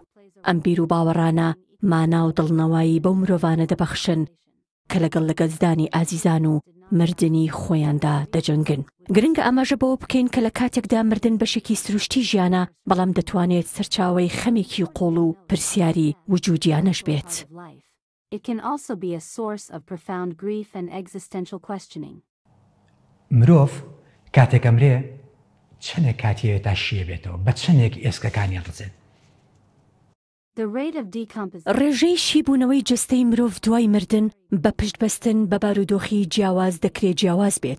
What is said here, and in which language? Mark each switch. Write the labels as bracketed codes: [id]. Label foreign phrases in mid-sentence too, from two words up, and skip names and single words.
[ckb] ئەم بیر و باوەڕانە مانا و دڵنەوایی بەو مرۆڤانە دەبەخشن کە لەگەڵ لەگەزدانی ئازیزان و مردنی خۆیاندا دەجەنگن. گرنگە ئاماژە بەوە بکەین کە لە کاتێکدا مردن بەشێکی سروشتی ژیانە، بەڵام دەتوانێت سەرچاوەی خەمێکی قوڵ و پرسیاری وجودیانەش بێت. [en] It can also be a source of profound grief and existential questioning. [ckb] مرۆڤ کاتێک ئەمرێ چەندێک کاتیەوێت تا شیە بێتەوە، بە چەندێک ئێسکەکانی ڕزێت. ڕێژەی شیبوونەوەی جەستەی مرۆڤ دوای مردن بە پشتبەستن بە بارودۆخی جیاواز دەکرێت جیاواز بێت.